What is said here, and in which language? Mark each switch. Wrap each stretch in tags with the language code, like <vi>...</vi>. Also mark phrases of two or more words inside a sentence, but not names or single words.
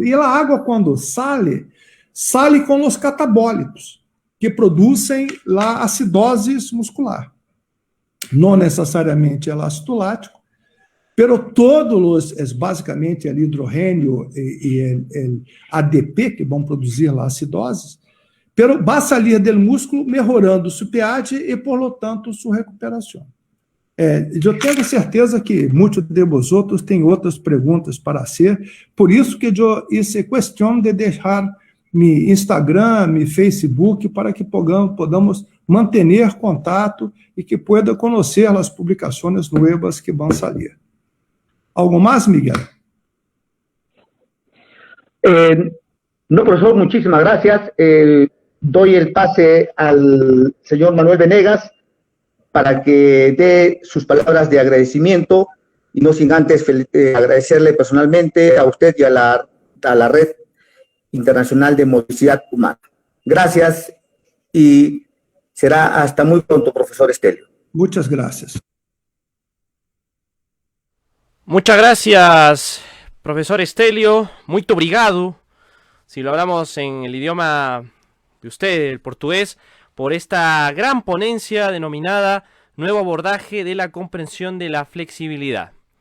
<pt>E a água, quando sai com os catabólitos, que produzem a acidose muscular. Não necessariamente o ácido lático, pero todos basicamente o hidrogênio e o ADP, que vão produzir a acidose,</pt> <es>pero va a salir</es> <pt>do músculo melhorando seu pH e,</pt> <es>por lo tanto,</es> <pt>sua recuperação. Eu tenho certeza que muitos de vocês têm outras perguntas para fazer, por isso que eu hice questão de deixar meu Instagram, meu Facebook, para que podamos manter contato e que pueda conhecer as publicações novas que vão sair.</pt> <es>¿Algo mais, Miguel? No, profesor, muchísimas gracias. Doy el pase al señor Manuel Venegas para que dé sus palabras de agradecimiento y no sin antes agradecerle personalmente a usted y a la Red Internacional de Motricidad Humana. Gracias y será hasta muy pronto, profesor Estelio. Muchas gracias. Muchas gracias, profesor Estelio.</es> <pt>Muito obrigado,</pt> <es>si lo hablamos en el idioma de usted, el portugués, por esta gran ponencia denominada Nuevo abordaje de la comprensión de la flexibilidad.</es>